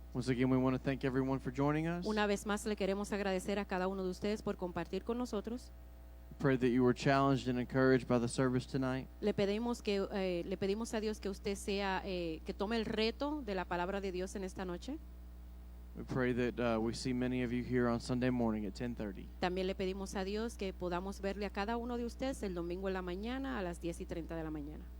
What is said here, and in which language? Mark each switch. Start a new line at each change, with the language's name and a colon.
English: Once again, we want to thank everyone for joining us.
Spanish: Una vez más le queremos agradecer a cada uno de ustedes por compartir con nosotros.
English: Pray that you were challenged and encouraged by the service tonight.
Spanish: Le pedimos a Dios que usted sea que tome el reto de la palabra de Dios en esta noche.
English: We pray that we see many of you here on Sunday morning at 10:30.
Spanish: También le pedimos a Dios que podamos verle a cada uno de ustedes el domingo en la mañana a las 10:30 de la mañana.